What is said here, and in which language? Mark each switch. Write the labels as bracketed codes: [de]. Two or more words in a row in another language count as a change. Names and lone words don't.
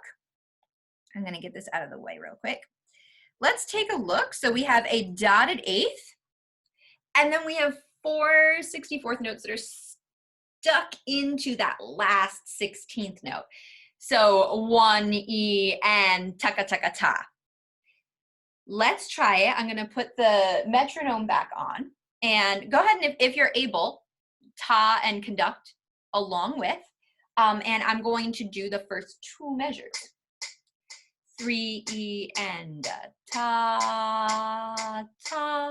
[en] I'm gonna get this out of the way real quick. Let's take a look. So we have a dotted 8th, and then we have 4 64th notes that are stuck into that last 16th note. So 1 E and taka taka ta. Let's try it. I'm going to put the metronome back on, and go ahead and if you're able, ta and conduct along with, and I'm going to do the first 2 measures. 3 E and ta ta.